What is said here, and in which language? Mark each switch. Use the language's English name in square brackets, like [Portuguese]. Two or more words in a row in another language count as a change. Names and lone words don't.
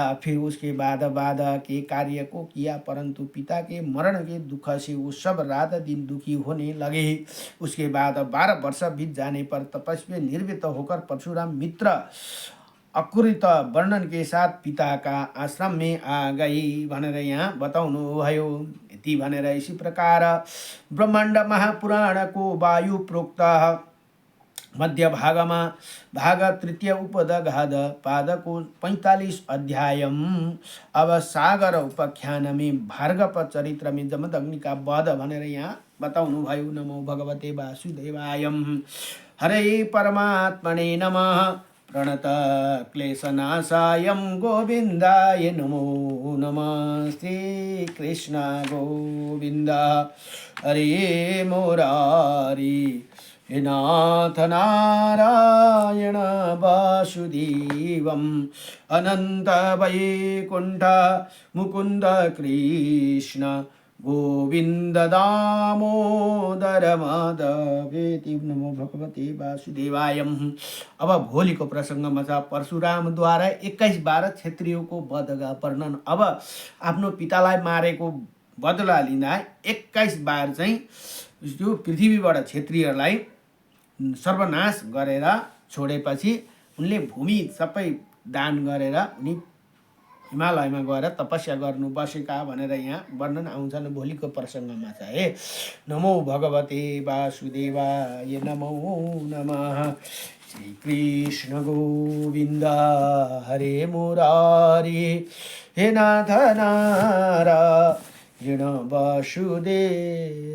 [Hindi] फिर उसके बाद के कार्य को किया, परंतु पिता के मरण के दुख से वो सब रात दिन दुखी होने लगे। उसके बाद 12 वर्ष बीत जाने पर तपस्वी निर्वित होकर परशुराम मित्र अकृत वर्णन के साथ पिता का आश्रम में आ गई [Nepali] भनेर यहाँ बताउनु भयो। यति भनेर [Hindi] इसी प्रकार ब्रह्माण्ड महापुराण को वायु प्रोक्त मध्य भागमा भाग तृतीय उपदघात पाद को 45 अध्याय। अब सागर उपाख्यान में भार्गव चरित्र में जमदग्नि का वध [Nepali] भनेर यहाँ बताउनु भयो। [Sanskrit] नमो भगवते वासुदेवाय। हरे परमात्मने नमः। प्रणत क्लेशनाशाय गोविंदाय नमो नमः। श्री कृष्ण गोविंद हरे मुरारी हे नाथ नारायण वासुदेवम। अनंत वैकुंठ मुकुंद कृष्ण गोविन्द दामोदर माधवेति नमो भगवते वासुदेवाय। [Nepali] अब भोलिको प्रसङ्गमा छ परशुरामद्वारा 21-12 क्षेत्रीयको वधका वर्णन। अब आफ्नो पितालाई मारेको बदला लिँदा 21 बार चाहिँ यो पृथ्वीबाट क्षेत्रीयहरूलाई सर्वनाश गरेर छोडेपछि उनले भूमि सबै दान गरेर उनी हिमालयमा गएर तपस्या गर्नु बसेका भनेर यहाँ वर्णन आउँछन् भोलिको प्रसङ्गमा छ हे। [Sanskrit] नमो भगवते वासुदेवाय नमो नमः। श्री कृष्ण गोविन्द हरे मुरारी हे नाथ नारायण वासुदेव।